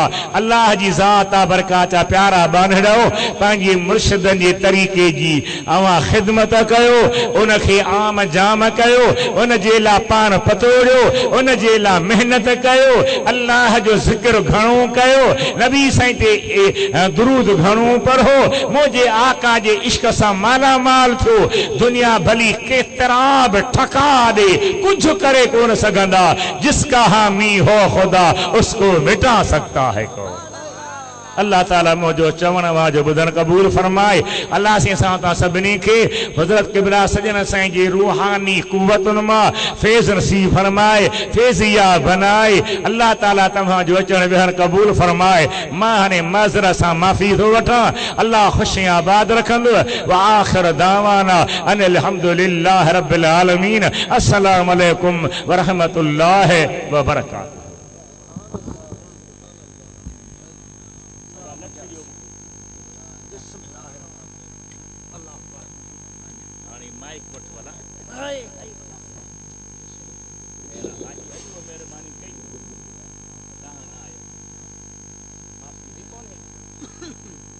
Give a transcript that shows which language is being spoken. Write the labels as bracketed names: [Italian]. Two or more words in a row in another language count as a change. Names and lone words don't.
[Sindhi] अल्लाह जी ज़ात आहे बरकाचा प्यारा बानड़ो पंहिंजे मुर्शिदनि जे तरीक़े जी अवां ख़िदमत कयो, उनखे आम जाम कयो, उन जे लाइ पाण पतोड़ियो, उन जे लाइ महिनत कयो, अल्लाह जो ज़िक्र घणो कयो, नबी साईं दुरूद घणो पढ़ो, मुझे आका जे इश्क सां माला माल थियो। दुनिया भली केतरा भी ठका दे कुछ करे कोन सघंदा, [Urdu] جس کا حامی ہو خدا اس کو مٹا سکتا ہے کون. [Sindhi] अल्लाह ताला मुझो चवण वाजो बुधन कबूल फरमाए। अल्लाह से सां सभिनी खे हज़रत क़िबला सजन साईं जी रूहानी कुव्वतुनि मां फैज़ नसीब फरमाए, फैज़िया बनाए। अल्लाह ताला तव्हां जो अचण विहण कबूल फरमाए। मां हाणे माज़रत सां माफ़ी थो वठां। अल्लाह ख़ुशियां आबाद रखंदो। [Arabic] وآخر دعوانا أن الحمد لله رب العالمين. السلام عليكم ورحمة الله وبركاته. [Sindhi] मेहरबानी कई